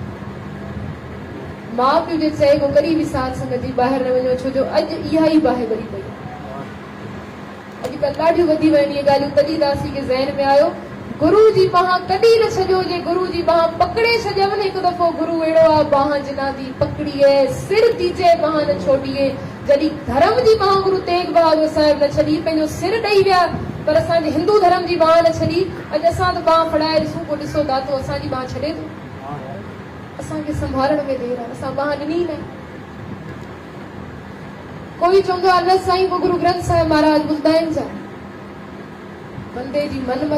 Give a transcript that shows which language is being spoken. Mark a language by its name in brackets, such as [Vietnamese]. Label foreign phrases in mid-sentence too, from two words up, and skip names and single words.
[Sindhi] माउ पीउ जे चए को कॾहिं बि साध संगत जी ॿाहिरि न वञो, छो जो अॼु इहा ई बाहि भरी पई आहे। अॼुकल्ह ॾाढियूं वधी वियूं आहिनि इहे ॻाल्हियूं। तॾहिं दासी खे ज़हन में आयो, गुरू जी बाह कॾहिं न छॾियो। जे गुरू जी बाह पकड़े छॾियव न हिकु दफ़ो, गुरू अहिड़ो आहे, [Punjabi] ਬਾਹ ਜਿਨਾ ਦੀ ਪਕੜੀਏ ਸਿਰ ਦੀਜੇ ਬਾਹ ਨ ਛੋੜੀਏ। [Sindhi] जॾहिं धर्म जी बाह गुरू तेग बहादुर साहिब न छॾी, पंहिंजो सिर ॾेई विया, पर असांजे हिंदू धर्म जी बाह न छॾी। अॼु असां त बाह फड़ाए ॾिसूं, पोइ ॾिसो दातो असांजी बाह छॾे थो। असांखे संभालण में देर आहे, असां बाह ॾिनी न। कोई चवंदो आहे न साईं, पोइ गुरु ग्रंथ साहिब महाराज ॿुधाइनि छा, बंदे जी मनमत।